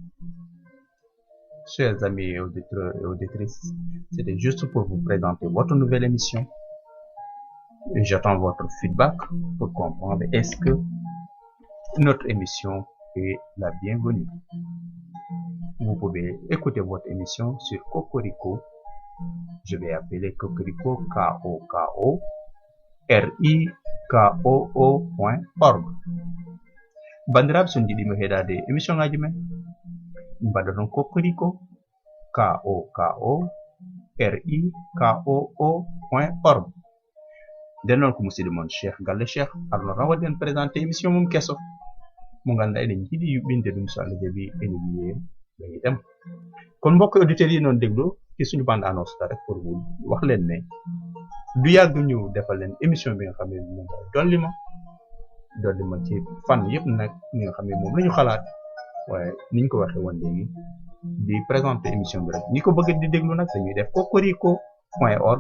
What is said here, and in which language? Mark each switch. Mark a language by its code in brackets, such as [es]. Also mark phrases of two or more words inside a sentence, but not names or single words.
[fr] Chers amis et auditeurs et auditrices, c'était juste pour vous présenter votre nouvelle émission. J'attends votre feedback pour comprendre est-ce que notre émission est la bienvenue. Vous pouvez écouter votre émission sur Cocorico. Je vais appeler Cocorico, K-O-K-O, RIKOO.org. [ff] Bandirab sun jiɗi mo heɗade émission ngaji men mbaɗa ɗon Cocorico, KOKO, RIKOO.org. nden noon ko musidɗo mon Cheikh Galle Cheikh arno tan waɗi [fr] en présenté émission [ff] mum kesso mo ganduɗa eɗen jiiɗi yuɓɓinde ɗum so Allah jaaɓi ene wiye ɓeydam. [wo] Kon mbokk auditeurs yi noon déglu ci suñu [fr] bande annonce [wo] rek [fr] pour vous [wo] wax leen ne du yàgg ñu defal leen émission bi nga xam ne moom mooy dolli ma ci fan yëpp nag ñi nga xam ne moom la ñu xalaat waaye niñ ko waxee woon léegi di [fr] présenter émission [wo] bi rek ñi ko bëgg di déglu nag dañuy def cocorico.org.